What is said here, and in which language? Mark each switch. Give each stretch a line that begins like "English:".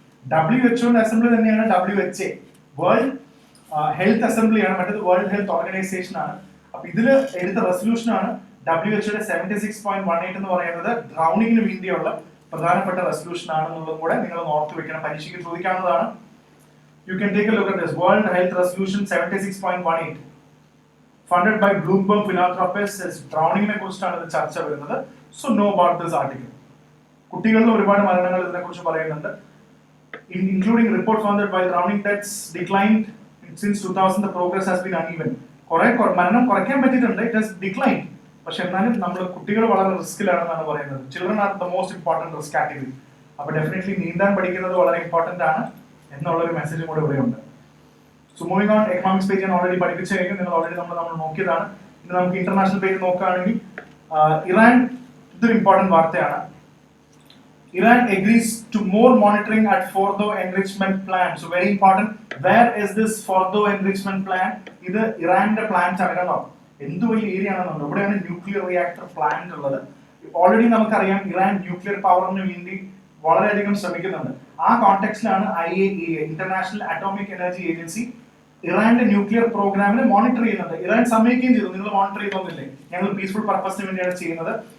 Malayalam: WHO-ന്റെ assembly തന്നെയാണ് WHA, world health അസംബ്ലിയാണ്. മറ്റേത് world health organisation ആണ്. അപ്പൊ ഇതിൽ എടുത്ത റെസൊല്യൂഷൻ ആണ് WHO-യുടെ 76.18 എന്ന് പറയുന്നത്. ഡ്രൗണിങ്ങിന് വേണ്ടിയുള്ള പ്രധാനപ്പെട്ട റെസൊല്യൂഷൻ ആണെന്നുള്ളതും കൂടെ നിങ്ങൾ ഓർത്ത് വെക്കണം, പരീക്ഷയ്ക്ക് ചോദിക്കാവുന്നതാണ്.
English: You can take a look at this. World Health Resolution 76.18 funded by Bloomberg Philanthropists.
Malayalam: ഡ്രൗണിങ്ങിനെ കുറിച്ചാണ് ഇത് ചർച്ച വരുന്നത്.
English: So know about this article.
Malayalam: കുട്ടികളിൽ ഒരുപാട് മരണങ്ങൾ ഇതിനെ കുറിച്ച് പറയുന്നുണ്ട്.
English: Including report found that while drowning deaths declined since 2000, the progress has been uneven.
Malayalam: മരണം കുറയ്ക്കാൻ പറ്റിയിട്ടുണ്ട്,
English: it has declined.
Malayalam: പക്ഷെ എന്നാലും നമ്മൾ കുട്ടികൾ വളരെ റിസ്കിലാണെന്നാണ് പറയുന്നത്.
English: Children are the most important risk category.
Malayalam: അപ്പൊ ഡെഫിനറ്റ്ലി നീന്താൻ പഠിക്കുന്നത് വളരെ ഇമ്പോർട്ടന്റ് ആണ് എന്നുള്ളൊരു മെസ്സേജും കൂടെ ഇവിടെയുണ്ട്.
English: so moving on,
Malayalam: economics page ഞാൻ ഓൾറെഡി പഠിപ്പിച്ചു കഴിഞ്ഞു, നിങ്ങൾ ഓൾറെഡി നമ്മൾ നോക്കിയതാണ്. ഇനി നമുക്ക് ഇന്റർനാഷണൽ പേജ് നോക്കുകയാണെങ്കിൽ ഇറാൻ, ഇതൊരു ഇമ്പോർട്ടന്റ് വാർത്തയാണ്.
English: Iran agrees to more monitoring at Fordow enrichment plant. So very important. Where is this Fordow enrichment plant?
Malayalam: ഇത് ഇറാന്റെ പ്ലാന്റ് ആണ്. കണ്ടോ എന്ത് വലിയ ഏരിയ ആണെന്നുണ്ടോ. ഇവിടെയാണ് ന്യൂക്ലിയർ റിയാക്ടർ പ്ലാന്റ് ഉള്ളത്. ഓൾറെഡി നമുക്കറിയാം ഇറാൻ ന്യൂക്ലിയർ പവറിന് വേണ്ടി വളരെയധികം ശ്രമിക്കുന്നുണ്ട്. ആ കോണ്ടെക്സ്റ്റിലാണ് IAEA, international atomic energy agency, ഇറാന്റെ ന്യൂക്ലിയർ പ്രോഗ്രാമിനെ മോണിറ്റർ ചെയ്യുന്നുണ്ട്. ഇറാൻ സമ്മതിക്കുകയും ചെയ്തു, നിങ്ങൾ മോണിറ്റർ ചെയ്തൊന്നില്ലേ, ഞങ്ങൾ പീസ്ഫുൾ പർപ്പസിന് വേണ്ടിയാണ് ചെയ്യുന്നത്.